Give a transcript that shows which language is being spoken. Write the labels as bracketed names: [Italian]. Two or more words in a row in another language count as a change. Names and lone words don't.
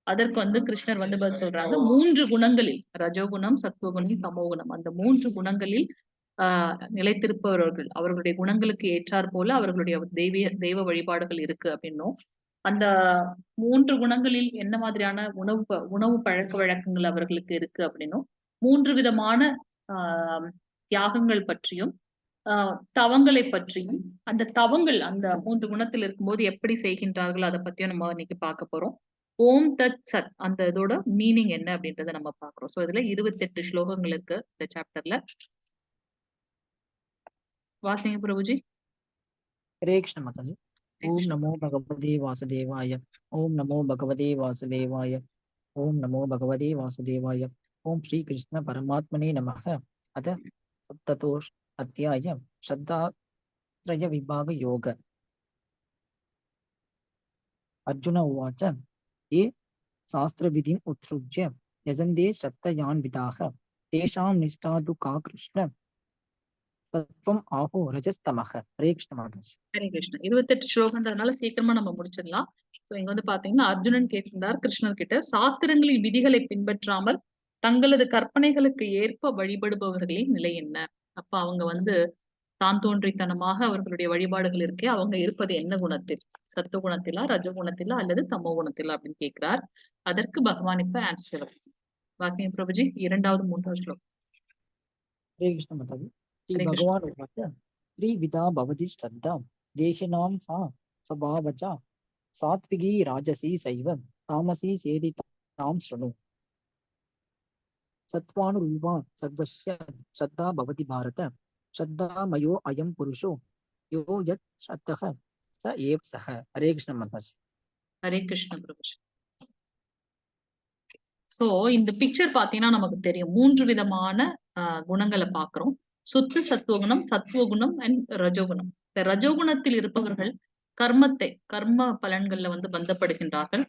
[Tamil] அதற்கு வந்து கிருஷ்ணர் வந்து பதில் சொல்றாங்க, 3 குணங்களில் ரஜோகுணம், சத்துவகுணம், தமோகுணம் அந்த 3 குணங்களில் நிலைத்திருப்பவர்கள் அவர்களுடைய குணங்களுக்கு ஏற்றாற் போல அவர்களுடைய தெய்வ வழிபாடுகள் இருக்கு அப்படின்னும், அந்த 3 குணங்களில் என்ன மாதிரியான உணவு பழக்க வழக்கங்கள் அவர்களுக்கு இருக்கு அப்படின்னும், 3 விதமான ஆஹ் தியாகங்கள் பற்றியும், தவங்களை பற்றியும், அந்த தவங்கள் அந்த 3 குணத்தில் இருக்கும்போது எப்படி செய்கின்றார்கள் அதை பத்தியும் நம்ம இன்னைக்கு பார்க்க போறோம். [Sanskrit] ॐ तत् सत् [Tamil] அந்த இதோட மீனிங் என்ன அப்படின்றத நம்ம பார்க்கிறோம். சோ இதுல 28 ஸ்லோகங்கள் இருக்கு இந்த சாப்டர்ல. வாசிங்க பிரபுஜி. [Hindi] हरे कृष्ण माता जी। [Sanskrit] ओम नमो भगवते वासुदेवाय। ओम नमो भगवते वासुदेवाय। ओम नमो भगवते वासुदेवाय। ओम श्री कृष्ण परमात्मने नमः। अथ सप्ततोष अध्याय श्रद्धात्रय विभाग योग। अर्जुन उवाच ये शास्त्रविधिम् उत्सृज्य यजन्ते श्रद्धयान्विताः तेषां निष्ठा तु का कृष्ण तत्त्वम् आहो रजस्तमः। [Hindi] हरे कृष्ण माता जी। [Tamil] ஹரே கிருஷ்ணா. 28 ஸ்லோகன்றதுனால சீக்கிரமா நம்ம முடிச்சிடலாம். சோ இங்க வந்து பாத்தீங்கன்னா அர்ஜுனன் கேட்கின்றார் கிருஷ்ணர் கிட்ட, சாஸ்திரங்களின் விதிகளை பின்பற்றாமல் தங்களது கற்பனைகளுக்கு ஏற்ப வழிபடுபவர்களின் நிலை என்ன? அப்ப அவங்க வந்து தான் தோன்றித்தனமாக அவர்களுடைய வழிபாடுகள் இருக்கே, அவங்க இருப்பது என்ன குணத்தில்? சத்துவ குணத்திலா, ரஜோ குணத்திலா அல்லது தமோ குணத்திலா அப்படின்னு கேட்கிறார். அதற்கு பகவான் இப்ப ஆன்சர். வாசிங்க பிரபுஜி 2வது 3வது ஸ்லோகம். [Hindi] हरे कृष्ण माता जी। श्री [Tamil] ஹரே கிருஷ்ணா. [Sanskrit] भगवान उवाच त्रिविधा भवति श्रद्धा देहिनां सा स्वभावजा सात्विकी राजसी सैव तामसी सेदितां शृणु सत्त्वानुरूपा सर्वस्य श्रद्धा भवति भारत श्रद्धामयो अयं पुरुषो यो यत् श्रद्धः स एव सः। [Hindi] हरे कृष्ण माता जी। [Tamil] ஹரே கிருஷ்ண பிரபுஜி. சோ இந்த பிக்சர் பாத்தீங்கன்னா நமக்கு தெரியும் 3 விதமான குணங்களை பாக்குறோம். சுத்த சத்துவகுணம், சத்துவகுணம் அண்ட் ரஜோகுணம். இந்த ரஜோகுணத்தில் இருப்பவர்கள் கர்ம பலன்கள்ல வந்து பந்தப்படுகின்றார்கள்.